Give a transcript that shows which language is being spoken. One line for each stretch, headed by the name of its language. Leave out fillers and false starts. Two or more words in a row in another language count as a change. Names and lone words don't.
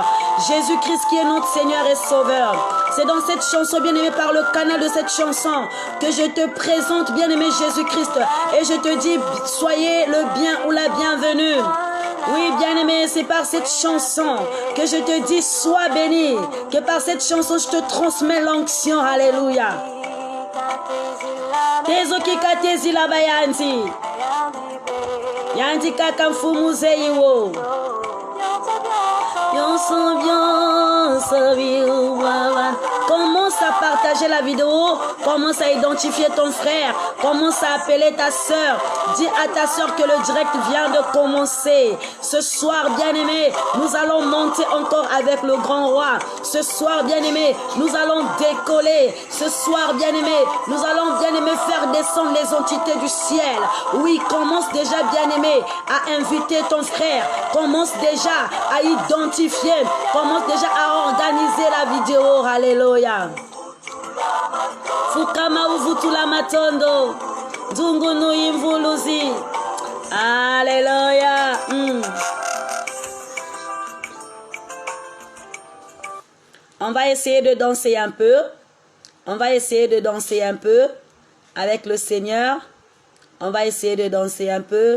French: Jésus-Christ qui est notre Seigneur et Sauveur. C'est dans cette chanson bien-aimée, par le canal de cette chanson, que je te présente, bien-aimé Jésus-Christ. Et je te dis, soyez le bien ou la bienvenue. Oui, bien-aimé, c'est par cette chanson que je te dis, sois béni. Que par cette chanson, je te transmets l'onction. Alléluia.
Kongo: Tezo kikatezi la bayanti. Yanti kakamfumuze yiwo.
French: Commence à partager la vidéo, commence à identifier ton frère, commence à appeler ta soeur. Dis à ta soeur que le direct vient de commencer. Ce soir, bien-aimé, nous allons monter encore avec le grand roi. Ce soir, bien-aimé, nous allons décoller. Ce soir, bien-aimé, nous allons, bien-aimé, faire descendre les entités du ciel. Oui, commence déjà, bien-aimé, à inviter ton frère. Commence déjà à identifier. Commence déjà à organiser la vidéo. Alléluia.
Kongo: Fukama uvutula matondo. Dungunu imvuluzi.
French: Alléluia. On va essayer de danser un peu. On va essayer de danser un peu avec le Seigneur. On va essayer de danser un peu.